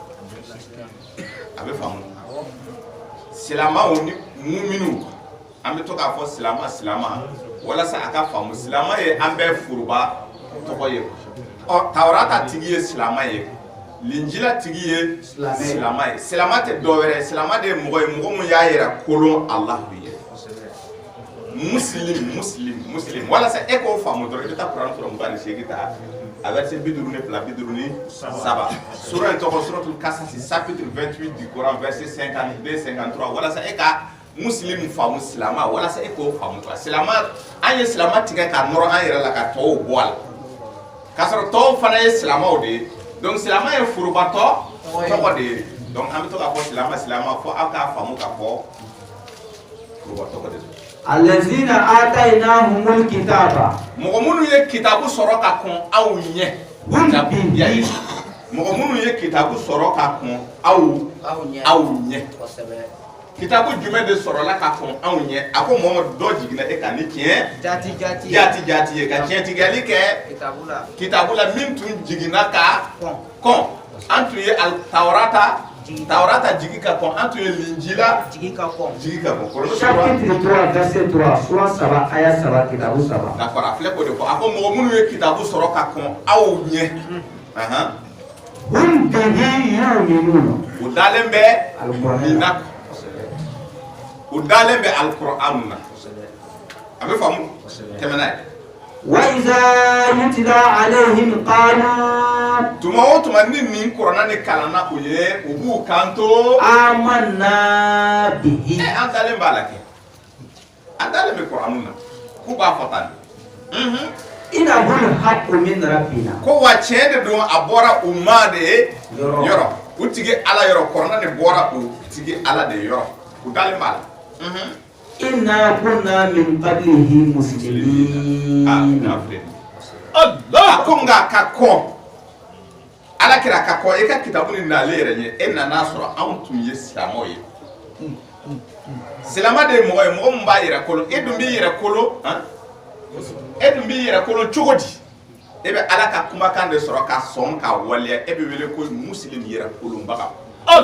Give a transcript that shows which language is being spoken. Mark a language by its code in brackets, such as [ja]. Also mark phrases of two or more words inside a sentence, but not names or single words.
[bm] a bɛ faamu silamɛw ni mu'minu an bɛ to k'a fɔ silama walasa a ka faamu silama ye an bɛɛ furuba tɔgɔ ye Taurata tigi ye silama ye Linjila tigi ye silama ye silama tɛ dɔwɛrɛ silama de ye mɔgɔ ye mɔgɔ min y'a yɛrɛ kolon Alahu ye muslim walasa e k'o faamu dɔrɔn i bɛ taa Kuran sura 28 ta a verset 52 sura in tɔgɔ suratul Kasas [fr] chapitre 28 du Coran verset 52-53 [bm] walasa e ka muslim faamu silama walasa e k'o faamu silama an ye silama tigɛ ka nɔrɔ an yɛrɛ la ka tɔw bɔ a la k'a sɔrɔ tɔw fana ye silamaw de ye donc silama ye furubatɔ tɔgɔ de ye donc an bɛ to k'a fɔ silama fo aw k'a faamu k'a fɔ furubatɔgɔ de don [ar] الذين آتيناهم الكتاب [bm] mɔgɔ minnu ye kitabu sɔrɔ ka kɔn aw ɲɛ mɔgɔ minnu ye kitabu sɔrɔ ka kɔn aw ɲɛ kitabu jumɛn de sɔrɔla ka kɔn aw ɲɛ a ko Muhamadu dɔ jiginna e kan ni tiɲɛ jati ye ka tiɲɛtigɛli kɛ kitabu la min tun jiginna ka kɔn an tun ye Taurata jigi ka kɔn an tun ye Linjila jigi ka kɔn [fr] chapitre 3 verset 3 [bm] sura 7 aya 7 kitabu 7 d'accord a filɛ k'o de fɔ a ko mɔgɔ minnu ye kitabu sɔrɔ ka kɔn aw ɲɛ [ar] هم به يؤمنون [bm] u dalen bɛ nin na u dalen bɛ Alkur'an na a bɛ faamu tɛmɛna ye [ar] وإذا يتلى عليهم قالوا [bm] tuma o tuma ni nin kuranna ni kalanna u ye u b'u kanto [ar] آمنا به [bm] an dalen b'a la kɛ an dalen bɛ Kur'an na k'u b'a fɔ tan [ar] إنه الحق من ربنا [bm] ko wa tiɲɛ de don a bɔra u ma de yɔrɔ u tigi Ala yɔrɔ kuranna ni bɔra u tigi Ala de yɔrɔ u dalen b'a la [ar] إنا كنا من قبله مسلمين [bm] Allah ko nga ka kɔ Ala kira ka kɔ e ka kitabu ni nale yɛrɛ ɲɛ e nana sɔrɔ anw tun ye silamɛw ye silama de ye mɔgɔ ye mɔgɔ min b'a yɛrɛ kolon e dun b'i yɛrɛ kolon cogo di e bɛ Ala ka kumakan de sɔrɔ ka sɔn ka waleya e bɛ wele ko muslim yɛrɛ kolonbaga Ala